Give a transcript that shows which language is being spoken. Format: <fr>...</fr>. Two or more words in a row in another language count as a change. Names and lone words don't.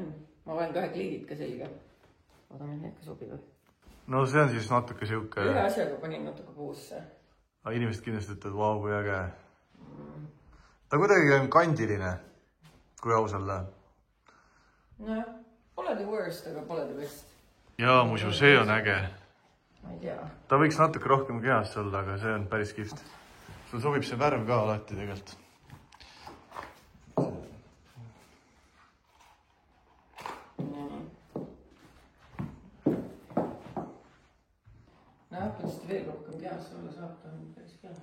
<et>Ma olen 2 kliidid ka selga. Vaatame, need ka sobivad. No see on siis natuke siuke... Ühe asjaga panin natuke puusse. Aga inimesed kindlasti ütlevad, vau, kui äge. Ta kuidagi on kandiline, kui ausalla. No, pole</et> <en>the worst,</en> <et>aga pole</et> <en>the best.</en> <et>Jaa, muidu see on äge. Ma ei tea. Ta võiks natuke rohkem kehast olla, aga see on päris kihvt. Sul sobib see värv ka alati tegelikult. Kuidas veel rohkem kehast olla saab, ta on päris kehast.</et>